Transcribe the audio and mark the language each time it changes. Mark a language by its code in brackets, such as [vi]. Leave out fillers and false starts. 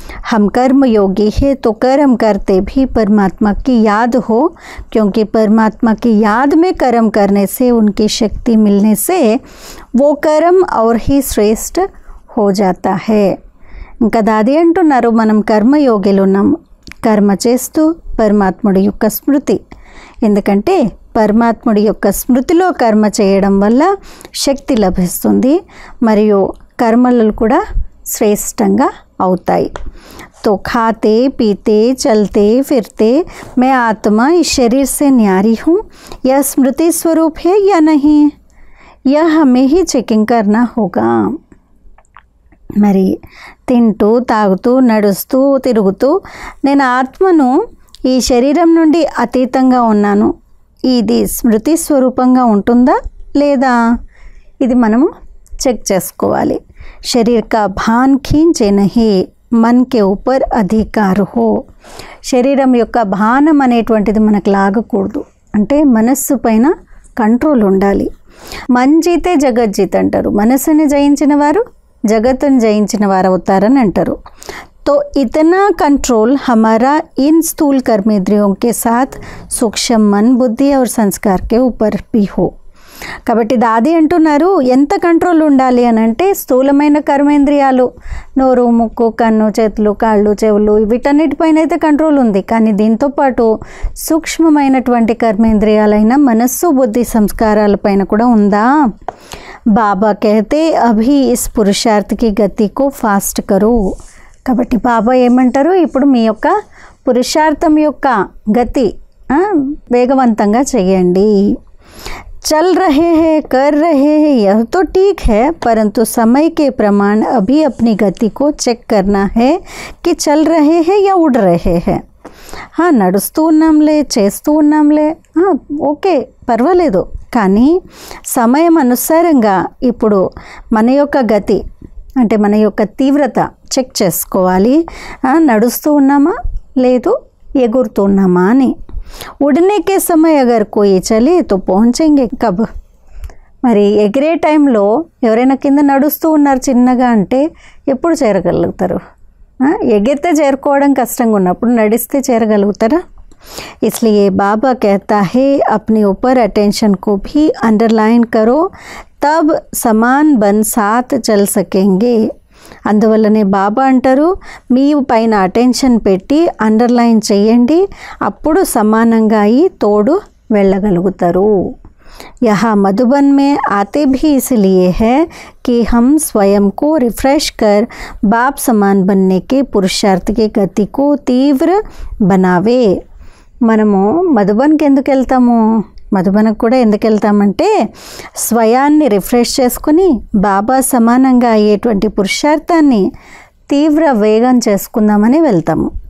[hi] हम कर्म योगी है तो कर्म करते भी परमात्मा की याद हो, क्योंकि परमात्मा की याद में कर्म करने से उनकी शक्ति मिलने से वो कर्म और ही श्रेष्ठ हो जाता है. [te] ఇంకా దాది అంటున్నారు మనం కర్మయోగిలు ఉన్నాము, కర్మ చేస్తూ పరమాత్ముడి యొక్క స్మృతి. ఎందుకంటే పరమాత్ముడి యొక్క స్మృతిలో కర్మ చేయడం వల్ల శక్తి లభిస్తుంది మరియు కర్మలు కూడా శ్రేష్టంగా అవుతాయి. [hi] तो खाते पीते चलते फिरते मैं आत्मा इस शरीर से न्यारी हूँ, यह स्मृति स्वरूप है या नहीं, यह हमें ही चेकिंग करना होगा. [te] మరి తింటూ తాగుతూ నడుస్తూ తిరుగుతూ నేను ఆత్మను ఈ శరీరం నుండి అతీతంగా ఉన్నాను, ఇది స్మృతి స్వరూపంగా ఉంటుందా లేదా, ఇది మనము చెక్ చేసుకోవాలి. [hi] శరీర్ కా భాన్ ఖీంచే నహీ, మన్ కే ఊపర్ అధికార్ హో. [te] శరీరం యొక్క భానం అనేటువంటిది మనకు లాగకూడదు, అంటే మనస్సు పైన కంట్రోల్ ఉండాలి. [hi] మన్ జీతే జగజ్జీత్ [te] అంటారు, మనస్సుని జయించిన వారు జగత్తుని జయించిన వారు అవుతారని అంటారు. [hi] तो इतना कंट्रोल हमारा इन स्थूल कर्मेंद्रियों के साथ सूक्ष्म मन बुद्धि और संस्कार के ऊपर भी हो. [te] కాబట్టి దాది అంటున్నారు ఎంత కంట్రోల్ ఉండాలి అని అంటే స్థూలమైన కర్మేంద్రియాలు నోరు ముక్కు కన్ను చేతులు కాళ్ళు చెవులు వీటన్నిటిపైన అయితే కంట్రోల్ ఉంది, కానీ దీంతోపాటు సూక్ష్మమైనటువంటి కర్మేంద్రియాలైన మనస్సు బుద్ధి సంస్కారాలపైన కూడా ఉందా. [hi] బాబా कहते अभी इस पुरुषार्थ की गति को फास्ट करो. [te] కాబట్టి బాబా ఏమంటారు, ఇప్పుడు మీ యొక్క పురుషార్థం యొక్క గతి వేగవంతంగా చేయండి. [hi] चल रहे हैं कर रहे हैं यह तो ठीक है, परंतु समय के प्रमाण अभी अपनी गति को चेक करना है कि चल रहे हैं या उड़ रहे हैं. [te] నడుస్తూ ఉన్నాంలే చేస్తూ ఉన్నాంలే ఓకే పర్వాలేదు, కానీ సమయం అనుసారంగా ఇప్పుడు మన యొక్క గతి అంటే మన యొక్క తీవ్రత చెక్ చేసుకోవాలి. నడుస్తూ ఉన్నామా లేదు ఎగురుతూ ఉన్నామా అని. [hi] उड़ने के समय अगर कोई चले तो पहुँचेंगे कब. [te] మరి ఎగిరే టైంలో ఎవరైనా కింద నడుస్తూ ఉన్నారు చిన్నగా అంటే ఎప్పుడు చేరగలుగుతారు. ఎగిరితే చేరుకోవడం కష్టంగా ఉన్నప్పుడు నడిస్తే చేరగలుగుతారా. [hi] इसलिए बाबा कहता है अपने ऊपर अटेंशन को भी अंडरलाइन करो, तब समान बन साथ चल सकेंगे. [te] అందువల్లనే బాబా అంటారు, మీ పైన అటెన్షన్ పెట్టి అండర్లైన్ చేయండి, అప్పుడు సమానంగా అయి తోడు వెళ్ళగలుగుతారు. [hi] यहाँ मधुबन में आते भी इसलिए है कि हम स्वयं को रिफ्रेश कर बाप समान बनने के पुरुषार्थ की गति को तीव्र बनावे. [te] మనము మధుబన్కి ఎందుకు వెళ్తాము, మధుబనకు కూడా ఎందుకు వెళ్తామంటే స్వయాన్ని రిఫ్రెష్ చేసుకుని బాబా సమానంగా అయ్యేటువంటి పురుషార్థాన్ని తీవ్ర వేగం చేసుకుందామని వెళ్తాము.